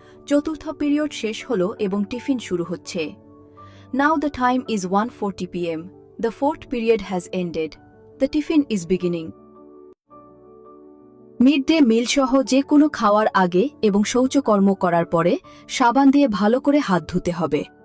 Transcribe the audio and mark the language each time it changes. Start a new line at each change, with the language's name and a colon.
Bangla: চতুর্থ পিরিয়ড শেষ হল এবং টিফিন শুরু হচ্ছে।
English: Now the time is 1:40 p.m. The fourth period has ended. The tiffin is beginning.
Bangla: Mid day meal সহ যে কোনো খাওয়ার আগে এবং শৌচকর্ম করার পরে সাবান দিয়ে ভালো করে হাত ধুতে হবে।